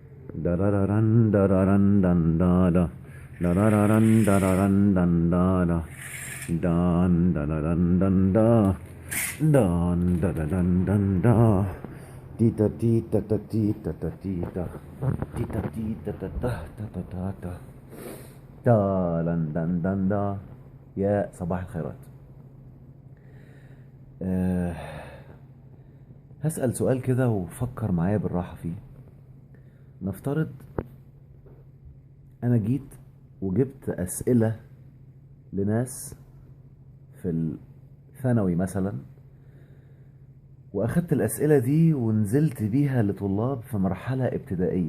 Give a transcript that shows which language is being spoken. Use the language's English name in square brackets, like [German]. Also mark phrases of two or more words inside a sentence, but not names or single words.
[Arabic] Darararan dararan dan dada. Darararan dararan dan dada. Dan dararan dan da. Dan dararan dan da. Tita tita ta tita ta tita. Tita tita ta ta ta ta ta ta. دان دان دان دا. يا صباح الخيرات. أه هسأل سؤال كده وفكر معايا بالراحة فيه. نفترض أنا جيت وجبت أسئلة لناس في الثانوي مثلا، وأخدت الأسئلة دي ونزلت بيها لطلاب في مرحلة ابتدائية.